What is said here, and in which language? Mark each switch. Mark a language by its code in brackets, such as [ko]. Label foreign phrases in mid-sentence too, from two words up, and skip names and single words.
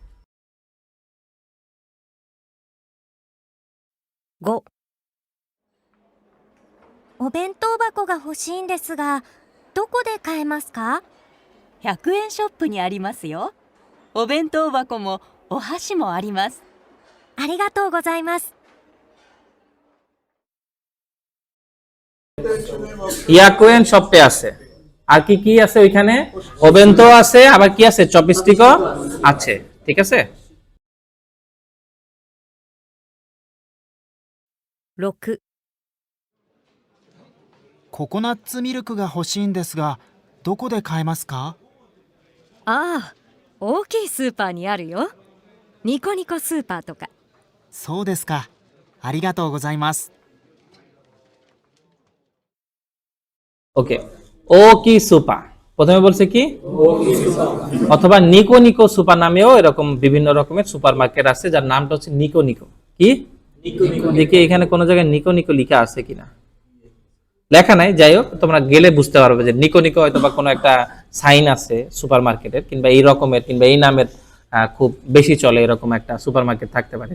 [ja] 5、お弁当箱が欲しいんですが、どこで買えますか？ 100円ショップにありますよ。お弁当箱もお箸もあります。ありがとうございます。 [bn] ইয়াকুয়েন শপে আছে, আর কি কি আছে ওইখানে? ওবেন্তো আছে, আবার কি আছে, চপস্টিকও আছে। ঠিক আছে, [ja] 6、ココナッツミルクが欲しいんですが、どこで買えますか？ああ、大きいスーパーにあるよ。ニコニコスーパーとか。そうですか。ありがとうございます。 [bn] ওকে, ও কি সুপা, প্রথমে বলছে কি, অথবা নিকো নিকো সুপার নামেও এরকম বিভিন্ন রকমের [en] super market [bn] আছে যার নামটা হচ্ছে নিকো নিকো। কি দেখি এখানে কোন জায়গায় নিকো নিকো লেখা আছে কিনা, লেখা নাই, যাই হোক তোমরা গেলে বুঝতে পারবে যে নিকো নিকো হয়তো বা কোনো একটা সাইন আছে সুপার মার্কেটের, কিংবা এই রকমের কিংবা এই নামের খুব বেশি চলে এরকম একটা [en] super market [bn] থাকতে পারে।